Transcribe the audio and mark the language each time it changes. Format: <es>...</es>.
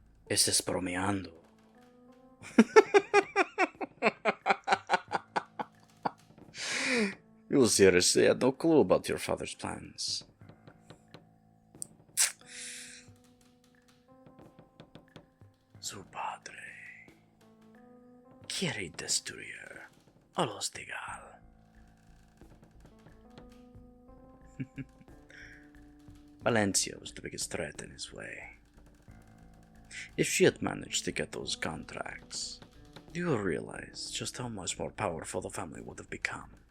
<es>Estás bromeando.</es> <en>You seriously had no clue about your father's plans.</en> <es>Su padre quiere destruir a los Tegal.</es> <en>Valencia was the biggest threat in his way. If she had managed to get those contracts, do you realize just how much more powerful the family would have become?</en>